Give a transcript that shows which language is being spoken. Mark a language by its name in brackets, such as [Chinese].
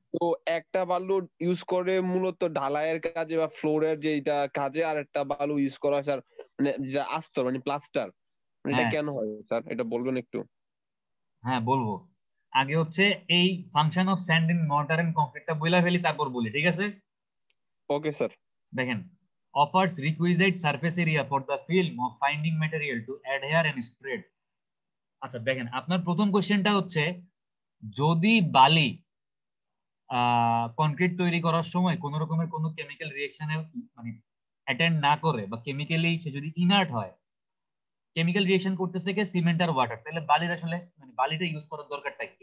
[Bangla] তো একটা বালু ইউজ করে মূলত ঢালাইয়ের কাজে বা ফ্লোরের যেটা কাজে, আর একটা বালু ইউজ করা হয় স্যার মানে যেটা আস্তর মানে প্লাস্টার, এটা হ্যাঁ কেন হয় স্যার এটা বলবেন একটু? হ্যাঁ বলবো। আগে হচ্ছে এই [English] function of sand in mortar and কংক্রিটটা [Bangla] বইলা ফেলি তারপর বলি, ঠিক আছে। Okay sir. দেখেন, [English] offers requisite surface area for the film of finding material to adhere and spread। [Bangla] আচ্ছা দেখেন, আপনার প্রথম কোশ্চেনটা হচ্ছে যদি বালি কনক্রিট তৈরি করার সময় কোন রকমের কোনো কেমিক্যাল রিয়েকশনে মানে অ্যাটেন্ড না করে বা কেমিক্যালি সে যদি ইনার্ট হয়, কেমিক্যাল রিয়েকশন করতেছে কি সিমেন্ট আর ওয়াটার, তাহলে বালির আসলে মানে বালিটা ইউজ করার দরকারটা কি?